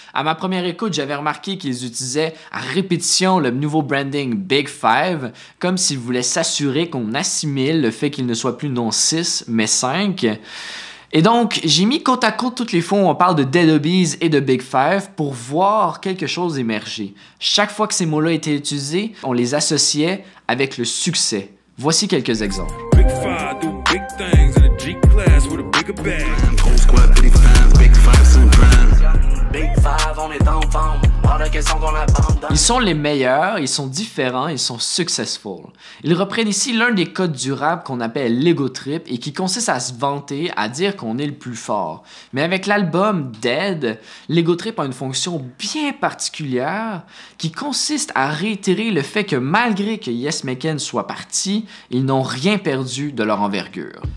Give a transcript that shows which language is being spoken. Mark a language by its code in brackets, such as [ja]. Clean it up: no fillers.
[fr] À ma première écoute, j'avais remarqué qu'ils utilisaient à répétition le nouveau branding Big Five, comme s'ils voulaient s'assurer qu'on assimile le fait qu'ils ne soient plus non 6 mais 5. Et donc, j'ai mis côte à côte toutes les fois où on parle de Dead Obies et de Big Five pour voir quelque chose émerger. Chaque fois que ces mots-là étaient utilisés, on les associait avec le succès. Voici quelques exemples. [en] Big Five do big things in a G-class with a bigger bag. Whole squad, big five, some grind. [fr] Big Five, on est en forme. Ils sont les meilleurs, ils sont différents, ils sont successful. Ils reprennent ici l'un des codes du rap qu'on appelle l'ego trip et qui consiste à se vanter, à dire qu'on est le plus fort. Mais avec l'album Dead, l'ego trip a une fonction bien particulière qui consiste à réitérer le fait que malgré que Yes McCann soit parti, ils n'ont rien perdu de leur envergure.